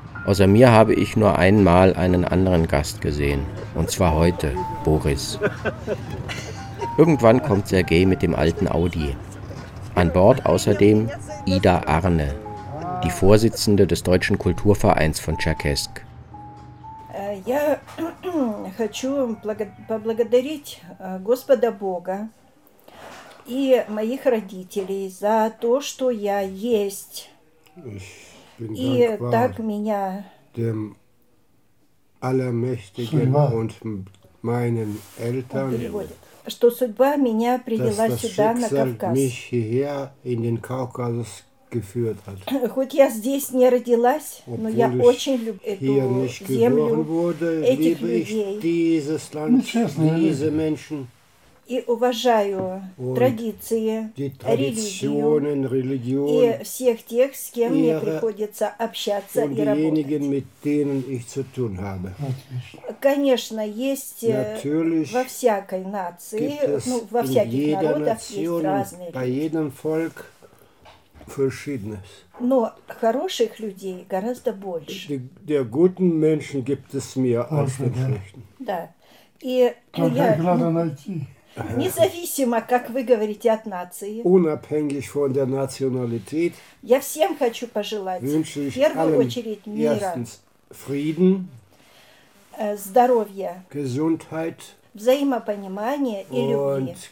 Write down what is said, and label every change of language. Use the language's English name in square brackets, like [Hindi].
[German] Außer mir habe ich nur einmal einen anderen Gast gesehen. Und zwar heute, Boris. Irgendwann kommt Sergej mit dem alten Audi. An Bord außerdem Ida Arne, die Vorsitzende des Deutschen Kulturvereins von Tscherkessk. [Russian] Я хочу поблагодарить Господа Бога и моих родителей за то, что я есть. И так меня [German] dem Allermächtigen und meinen Eltern, [Russian] что судьба меня привела сюда, на Кавказ. [German] Mich hierher in den Kaukasus geführt hat. [Russian] Хоть я здесь не родилась, но я очень люблю эту землю, [German] wurde, [Russian] этих людей, [German] Land, diese Menschen, [Russian] и уважаю традиции, [German] religion, [Russian] религию и всех тех, с кем мне приходится общаться и работать. [German] Mit denen ich zu tun habe. [Russian] Конечно, есть [German] Natürlich [Russian] во всякой нации, ну, во всяких народах есть разные люди. [German] Verschiedenes. [Russian] Но хороших людей гораздо больше. [German] Der guten Menschen gibt es mehr als den schlechten. [Russian] Да. И надо найти. Независимо, как вы говорите, от нации. [German] Unabhängig von der Nationalität. [Russian] Я всем хочу пожелать. [German] Wünsche ich [Russian] в первую очередь мира. [German] Erstens Frieden. [Russian] Здоровья. [German] Gesundheit. [Russian] Взаимопонимание и любви.